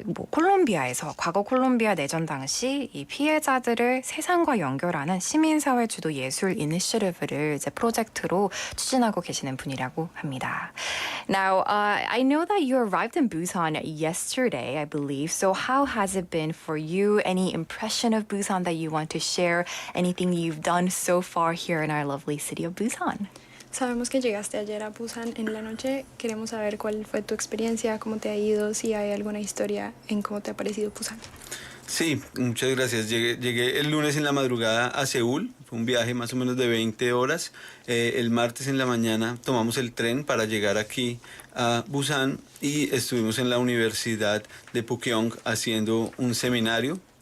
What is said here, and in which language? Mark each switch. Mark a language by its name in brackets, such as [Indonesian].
[Korean] 콜롬비아에서 과거 콜롬비아 내전 당시 이 피해자들을 세상과 연결하는 시민사회 주도 예술 이니셔티브를 이제 프로젝트로 추진하고 계시는 분이라고 합니다. [English] Now, I know that you arrived in Busan yesterday, I believe. So how has it been for you? Any impression of Busan that you want to share? Anything you've done so far here in our lovely city of Busan? [Spanish] Sabemos que llegaste ayer a Busan en la noche. Queremos saber cuál fue tu experiencia, cómo te ha ido, si hay alguna historia en cómo te ha parecido Busan. Sí, muchas gracias. Llegué el lunes en la madrugada a Seúl. Fue un viaje más o menos de 20 horas. El martes en la mañana tomamos el tren para llegar aquí a Busan y estuvimos en la Universidad de Pukeong haciendo un seminario.